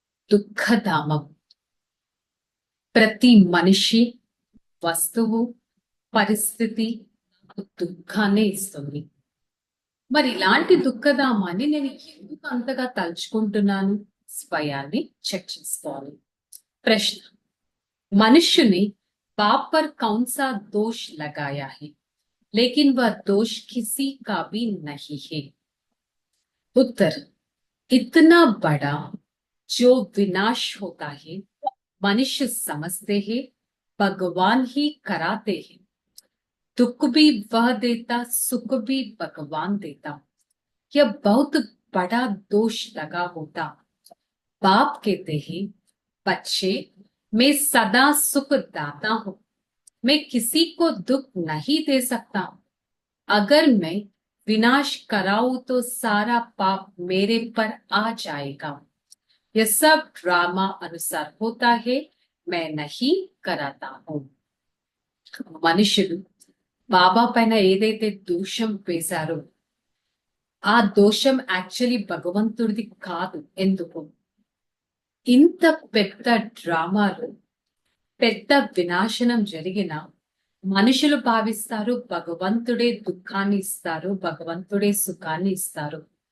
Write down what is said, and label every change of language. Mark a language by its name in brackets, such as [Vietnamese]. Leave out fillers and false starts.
[Telugu] దుఃఖధామం ప్రతి మనిషి, వస్తువు, పరిస్థితి నాకు దుఃఖాన్ని ఇస్తుంది. మరి ఇలాంటి దుఃఖధామాన్ని నేను ఎందుకు అంతగా తలుచుకుంటున్నాను? స్వయాన్ని చెక్ చేసుకోవాలి. [Hindi] ప్రశ్న, మనుష్యుని बाप पर कौन सा दोष लगाया है, लेकिन वह दोष किसी का भी नहीं है? उत्तर, इतना बड़ा जो विनाश होता है मनुष्य समझते हैं भगवान ही कराते हैं। दुख भी वह देता, सुख भी भगवान देता। यह बहुत बड़ा दोष लगा होता। बाप कहते हैं, बच्चे, मैं सदा सुख दाता हूं, मैं किसी को दुख नहीं दे सकता। अगर मैं विनाश कराऊं तो सारा पाप मेरे पर आ जाएगा। यह सब ड्रामा अनुसार होता है, मैं नहीं कराता हूं। [Telugu] మనుషులు బాబా పైన ఏదైతే దోషం వేశారో ఆ దోషం యాక్చువల్లీ భగవంతుడిది కాదు. ఎందుకు? ఇంత పెద్ద డ్రామాలు, పెద్ద వినాశనం జరిగిన మనుషులు భావిస్తారు భగవంతుడే దుఃఖాన్ని ఇస్తారు, భగవంతుడే సుఖాన్ని ఇస్తారు.